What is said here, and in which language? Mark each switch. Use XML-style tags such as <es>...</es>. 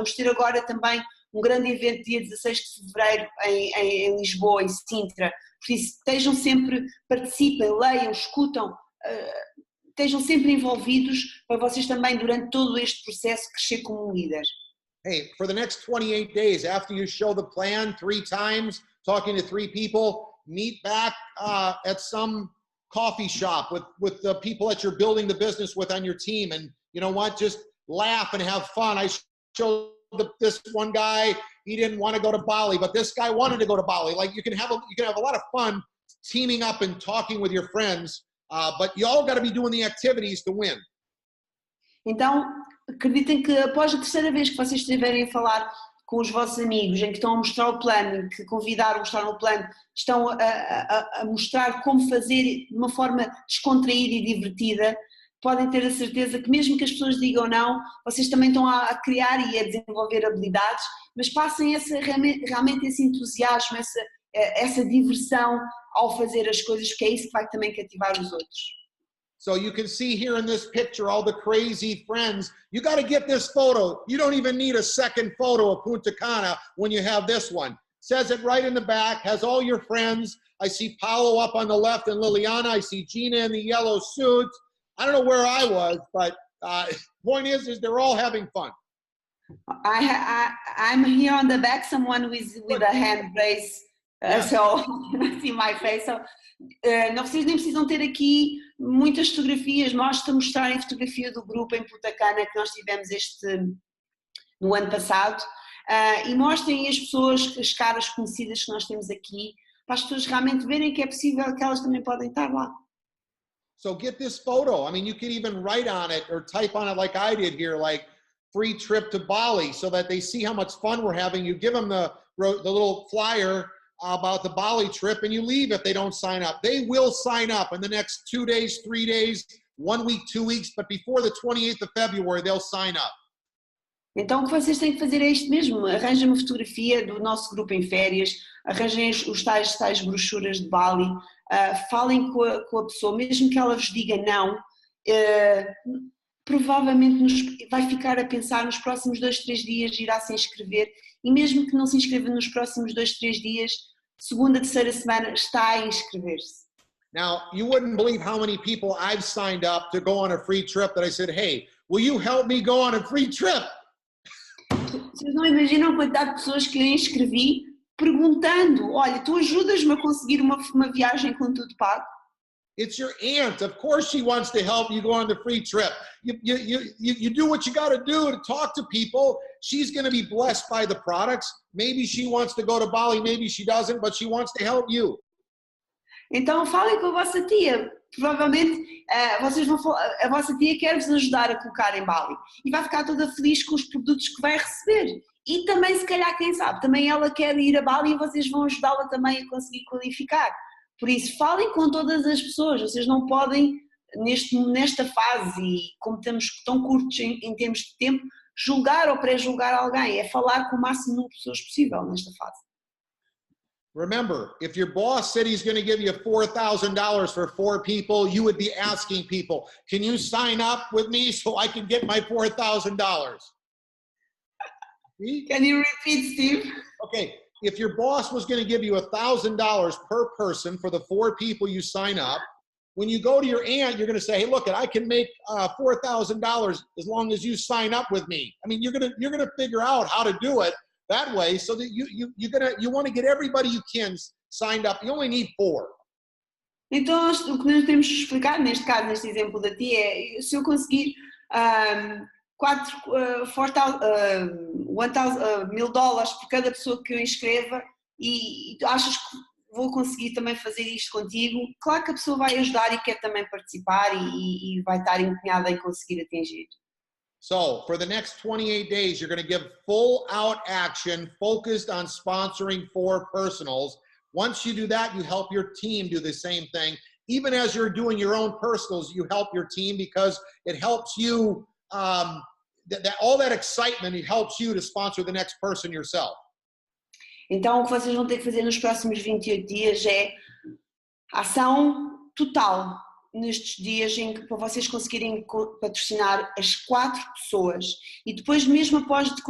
<pt>Vamos ter agora também um grande evento dia 16 de fevereiro em Lisboa, em Sintra, por isso participem, leiam, escutam, estejam sempre envolvidos para vocês também durante todo este processo crescer como um líder.</pt> <en>Hey, for the next 28 days, after you show the plan 3 times, talking to 3 people, meet back at some coffee shop with the people that you're building the business with on your team, and you know what, just laugh and have fun. I showed this one guy, he didn't want to go to Bali, but this guy wanted to go to Bali. Like you can have a lot of fun teaming up and talking with your friends, but you all got to be doing the activities to win.</en> <pt>Então, acreditem que após a terceira vez que vocês estiverem a falar com os vossos amigos, em que estão a mostrar o plano, que convidaram, mostraram o plano, estão a mostrar como fazer de uma forma descontraída e divertida, podem ter a certeza que mesmo que as pessoas digam não, vocês também estão a criar e a desenvolver habilidades, mas passem realmente esse entusiasmo, essa diversão ao fazer as coisas, porque é isso que vai também cativar os outros.</pt> <en>So you can see here in this picture all the crazy friends. You got to get this photo. You don't even need a second photo of Punta Cana when you have this one. Says it right in the back, has all your friends. I see Paolo up on the left and Liliana. I see Gina in the yellow suit. I don't know where I was, but point is they're all having fun. I'm here on the back, someone with a hand raised, so I see my face.</en> <pt>So, não, vocês nem precisam ter aqui muitas fotografias, basta mostrarem a fotografia do grupo em Punta Cana que nós tivemos no ano passado, e mostrem as pessoas, as caras conhecidas que nós temos aqui, para as pessoas realmente verem que é possível que elas também podem estar lá.</pt> <en>So get this photo. I mean, you could even write on it or type on it like I did here, like free trip to Bali, so that they see how much fun we're having. You give them the little flyer about the Bali trip and you leave if they don't sign up. They will sign up in the next 2 days, 3 days, 1 week, 2 weeks, but before the 28th of February, they'll sign up.</en> <pt>Então o que vocês têm que fazer é isto mesmo, arranjem uma fotografia do nosso grupo em férias, arranjem os tais brochuras de Bali, falem com a pessoa, mesmo que ela vos diga não, provavelmente vai ficar a pensar nos próximos 2, 3 dias, irá se inscrever, e mesmo que não se inscreva nos próximos 2, 3 dias, segunda, terceira semana, está a inscrever-se.</pt> <en>Now, you wouldn't believe how many people I've signed up to go on a free trip that I said, hey, will you help me go on a free trip?</en> <pt>Vocês não imaginam a quantidade de pessoas que eu inscrevi perguntando, olha, tu ajudas-me a conseguir uma viagem com tudo pago?</pt> <en>It's your aunt. Of course she wants to help you go on the free trip. You do what you got to do to talk to people. She's going to be blessed by the products. Maybe she wants to go to Bali, maybe she doesn't, but she wants to help you.</en> <pt>Então falem com a vossa tia. Provavelmente a vossa tia quer vos ajudar a colocar em Bali e vai ficar toda feliz com os produtos que vai receber. E também, se calhar, quem sabe, também ela quer ir a Bali e vocês vão ajudá-la também a conseguir qualificar. Por isso, falem com todas as pessoas, vocês não podem, nesta fase, e como estamos tão curtos em termos de tempo, julgar ou pré-julgar alguém, é falar com o máximo número de pessoas possível nesta fase.</pt> <en>Remember, if your boss said he's going to give you $4,000 for 4 people, you would be asking people, can you sign up with me so I can get my $4,000? Can you repeat, Steve? Okay. If your boss was going to give you $1,000 per person for the 4 people you sign up, when you go to your aunt, you're going to say, "Hey, look, I can make $4,000 as long as you sign up with me." I mean, you're going to figure out how to do it that way, so that you want to get everybody you can signed up. You only need 4.</en> <pt>Então, o que nós temos que explicar neste caso, neste exemplo da tia, é se eu conseguir $1,000 por cada pessoa que eu inscreva e tu achas que vou conseguir também fazer isto contigo, claro que a pessoa vai ajudar e quer também participar e vai estar empenhada em conseguir atingir.</pt> <en>So for the next 28 days, you're going to give full out action focused on sponsoring 4 personals. Once you do that, you help your team do the same thing. Even as you're doing your own personals, you help your team because it helps you all that excitement, it helps you to sponsor the next person yourself.</en> <pt>Então, o que vocês vão ter que fazer nos próximos 28 dias é ação total nestes dias em que para vocês conseguirem patrocinar as 4 pessoas e depois mesmo após</pt>